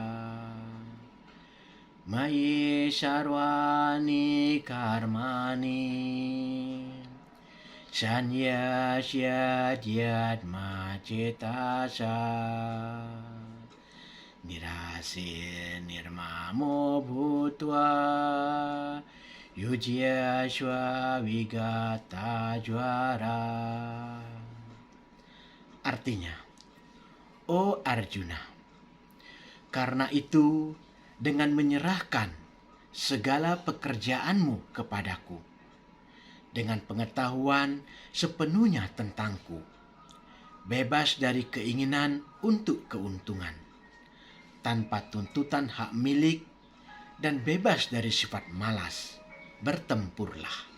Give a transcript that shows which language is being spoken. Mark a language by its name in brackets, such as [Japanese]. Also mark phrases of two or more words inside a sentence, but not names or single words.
[Sanskrit] मयि सर्वाणि कर्माणि संन्यस्याध्यात्म चेतसा निराशीर् निर्ममो भूत्वा युध्यस्व विगत ज्वरः. [Indonesian] Artinya, O Arjuna, karena itu dengan menyerahkan segala pekerjaanmu kepadaku, dengan pengetahuan sepenuhnya tentangku, bebas dari keinginan untuk keuntungan, tanpa tuntutan hak milik, dan bebas dari sifat malas, bertempurlah.